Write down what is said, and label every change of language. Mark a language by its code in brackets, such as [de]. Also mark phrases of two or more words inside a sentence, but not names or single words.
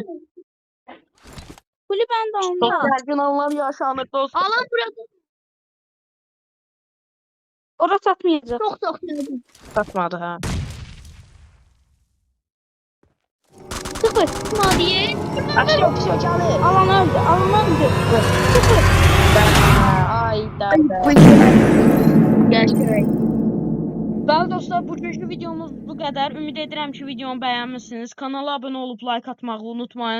[tr] Kulü ben de [az] Çox onda. gərgin anlar yaşanır dostlar. [tr] Alan burada Orası satmayacak. çok Satmadı ha. Sıfır. Tutma diye. [az] Aşağı gəlir. Alan öldü. Sıfır. Ay da. Bəli dostlar, bugünkü videomuz bu qədər. Ümid edirəm ki, videomu bəyənmisiniz. Kanala abunə olub like atmağı unutmayın.